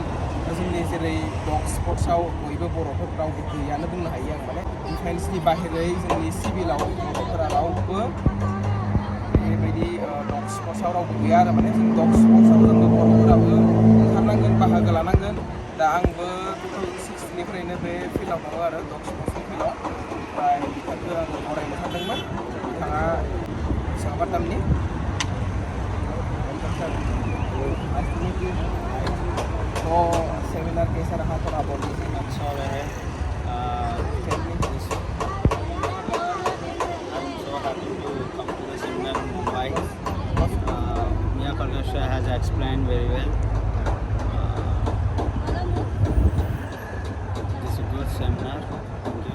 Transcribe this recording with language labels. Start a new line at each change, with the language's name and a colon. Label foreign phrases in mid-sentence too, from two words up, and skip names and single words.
Bodo: जोंनि जेरै
English: dog sportsआव
Bodo: बयबो बर'फोर रावबो गैयानो बुंनो हायो आं माने डिफेन्सनि बाहेरै जोंनि सिभिलाव बर'फोरा रावबो बेबायदि
English: dog sportsआव
Bodo: रावबो गैया आरो माने जों
English: dog sportsआव
Bodo: जोंबो बर'फोराबो ओंखारनांगोन बाहागो लानांगोन। दा आंबो 2016निफ्रायनो बे फिल्डआव दङ आरो
English: dog sportsनि
Bodo: फिल्डआव। ओमफ्राय बिथांखौ आङो बरायनो सानदोंमोन, बिथाङा विशाखापट्टनमनि।
Hindi: तो सेमिनार कैसा रहा थोड़ा बोल दीजिए। अच्छा रहा है।
English: I'm so happy to come to the seminar in Mumbai. Mia Kalgasha has explained very well. This is a good seminar. Thank you.